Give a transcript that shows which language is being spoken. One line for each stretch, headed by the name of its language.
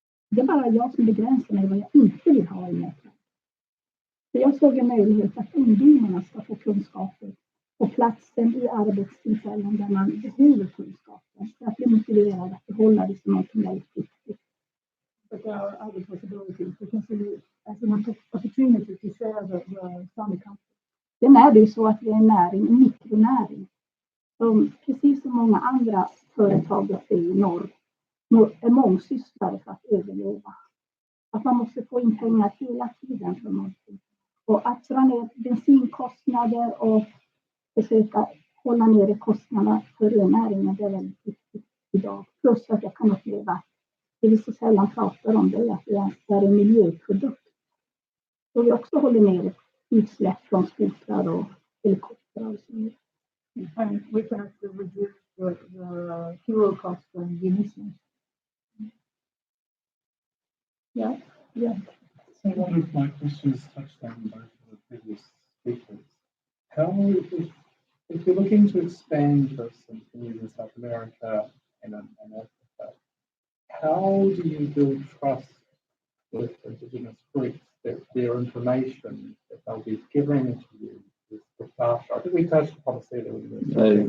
Swedish: Det är bara jag som begränsar mig vad jag inte vill ha i nätverk. Så jag såg en möjlighet att ungdomarna ska få kunskaper på platsen i arbetstillfällen där man behöver kunskaper. Så att bli motiverad att behålla det som något väldigt viktigt.
English: But there are other possibilities because as an opportunity to share the Sámi culture.
Swedish: Sen är det ju så att vi är en näring, en mikronäring. Som precis som många andra företag uppe i norr är mångsysslare för att överleva. Att man måste få in pengar hela tiden från någonting. Och att dra ner bensinkostnader och försöka hålla nere kostnaderna för rennäringen, det är väldigt viktigt idag. Plus att jag kan uppleva, det vi så sällan pratar om, det är att det är en miljöprodukt. Så vi också håller ner utsläpp från skotrar och helikoptrar och så vidare.
English: And we can actually reduce the fuel costs and the emissions. Yeah. So one of my questions touched on both of the previous speakers. How, if you're looking to expand this and in South America and Africa, how do you build trust with Indigenous groups that their information that they'll be giving to you is looked after? I think we touched upon this earlier.